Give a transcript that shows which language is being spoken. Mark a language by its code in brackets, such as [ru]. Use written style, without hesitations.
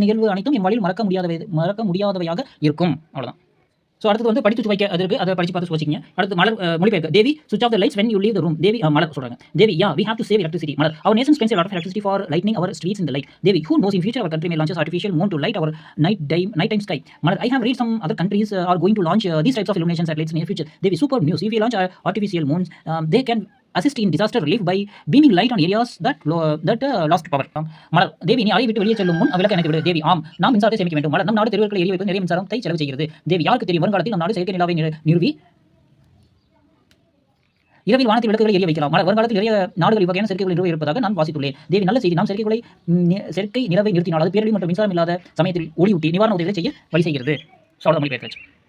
[ta] இந்நிகழ்வு அனைத்தும் என் வாழ்வில் மறக்க முடியாதவையாக இருக்கும். அவ்வளவுதான். ஸோ அடுத்து வந்து படித்து வைக்க அதற்கு அதை படித்து பார்த்து வச்சிங்க. அடுத்து மலர் மொழிபெயர்க்க. [en] தேவி சுவிட்ச் of the lights when you leave the room. [ta] தேவி மலர் சொல்றாங்க. [en] Devi we have to save electricity. Malar our nation spends a lot of electricity for lightening our streets in the light. Devi who knows in future our country may launch artificial moon to light our nighttime sky. Malar I have read some other countries are going to launch these types of illumination satellites in near future. Devi super news. If we launch artificial moons they can assist in disaster relief by beaming light on areas that lost power. [ta] மலர் தேவி நீ அறை விட்டு வெளியே செல்லும் முன் விளக்க அணைத்து விடு. தேவி ஆம் நாம் மின்சாரத்தை சேமிக்க வேண்டும். மலர் நம் நாடு தெருவுகளை எரிய வைப்பது நிறைய மின்சாரத்தை செலவு செய்கிறது. தேவி யாருக்கு தெரியும் வருங்காலத்தில் நம் நாடு செயற்கை நிலாவை நிறுவி இரவில் வானத்தில் விளக்குகளை எரிய வைக்கலாம். மலர் வருங்காலத்தில் நிறைய நாடுகள் இவ்வகையான செயற்கைகள் நிறுவ இருப்பதாக நான் வாசித்துள்ளேன். தேவி நல்ல செய்தி. நாம் செயற்கை நிலவை நிறுத்தினால் அது பேரழிவு மற்றும் மின்சாரம் இல்லாத சமயத்தில் ஒளியூட்டி நிவாரண உதவிகளை செய்ய வழி செய்கிறது. மொழிபெயர்க்க.